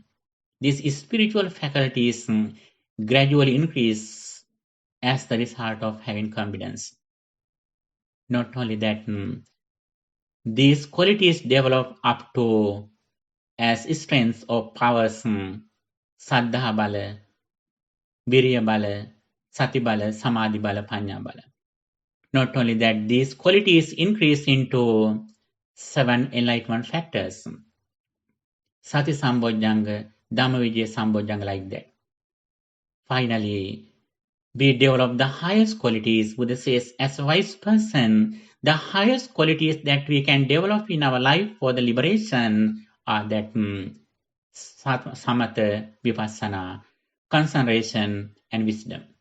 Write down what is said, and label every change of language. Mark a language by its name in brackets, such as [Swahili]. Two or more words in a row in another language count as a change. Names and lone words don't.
[English] These spiritual faculties gradually increase as the result of having confidence. Not only that, these qualities develop up to as strengths or powers, [Pali] Saddha Bala, Virya Bala, Sati Bala, Samadhi Bala, Panya Bala. [English] Not only that, these qualities increase into 7 enlightenment factors. [Pali] Sati Sambojjhanga, Dhammavijaya Sambojjhanga, [English] like that. Finally, we develop the highest qualities. Buddha says, as a wise person, the highest qualities that we can develop in our life for the liberation are that [Pali] samatha, vipassana, [English] concentration, and wisdom.